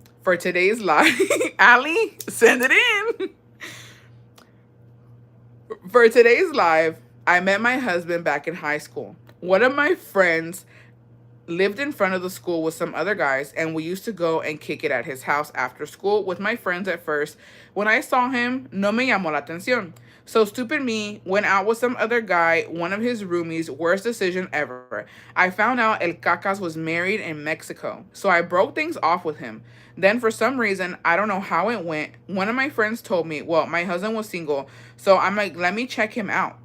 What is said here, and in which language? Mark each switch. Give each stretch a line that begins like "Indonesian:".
English: For today's live, Ali, send it in. For today's live, I met my husband back in high school. One of my friends lived in front of the school with some other guys, and we used to go and kick it at his house after school with my friends at first. When I saw him,
Spanish: no me llamó la atención.
English: So stupid me, went out with some other guy, one of his roomies, worst decision ever. I found out El Cacas was married in Mexico, so I broke things off with him. Then for some reason, I don't know how it went, one of my friends told me, well, my husband was single, so I'm like, let me check him out.